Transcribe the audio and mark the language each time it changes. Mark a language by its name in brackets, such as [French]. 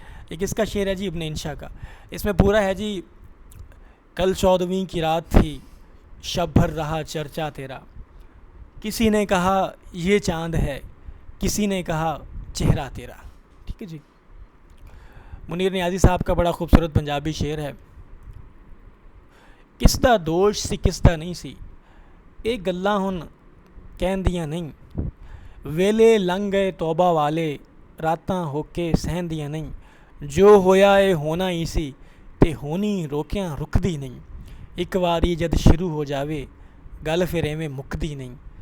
[Urdu] یہ کس کا شعر ہے جی؟ ابن انشا کا. اس میں پورا ہے جی. کل 14ویں کی رات تھی شب بھر رہا چرچا تیرا، کسی نے کہا یہ چاند ہے، کسی نے کہا چہرہ تیرا. ٹھیک ہے جی. منیر نیازی صاحب کا بڑا خوبصورت پنجابی شعر ہے. [Punjabi] کس دا دوش سی کس دا نہیں سی، اے گلاں ہن کہندیاں نہیں، ویلے لنگ گئے توبہ والے راتاں ہو کے سہندیاں نہیں. جو ہویا اے ہونا ہی سی تے ہونی روکیاں رکدی نہیں. ایک واری جد شروع ہو جاوے گل پھر ایویں مکدی نہیں.